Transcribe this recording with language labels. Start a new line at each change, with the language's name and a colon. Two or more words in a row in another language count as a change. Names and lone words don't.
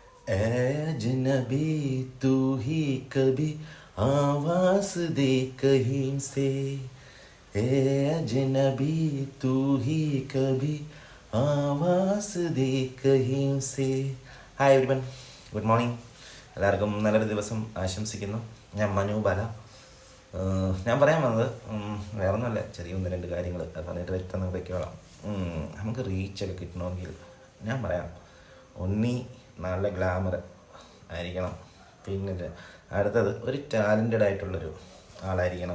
Hindi: ऐ अजनबी तू ही कभी आवाज दे कहीं से ए अजनबी तू ही कभी आवाज़ दे कहीं से.
English: Hi everyone, good morning.
Malayalam: എല്ലാവർക്കും നല്ലൊരു ദിവസം ആശംസിക്കുന്നു. ഞാൻ മനു ബാല. ഞാൻ പറയാൻ വന്നത് വേറൊന്നുമല്ല, ചെറിയ ഒന്ന് രണ്ട് കാര്യങ്ങൾ പറഞ്ഞിട്ട് വ്യക്തം വെക്കോളാം. നമുക്ക് റീച്ചൊക്കെ കിട്ടണമെങ്കിൽ ഞാൻ പറയാം, ഒന്നി നല്ല ഗ്ലാമർ ആയിരിക്കണം, പിന്നെ അടുത്തത് ഒരു ടാലൻറ്റഡ് ആയിട്ടുള്ളൊരു ആളായിരിക്കണം.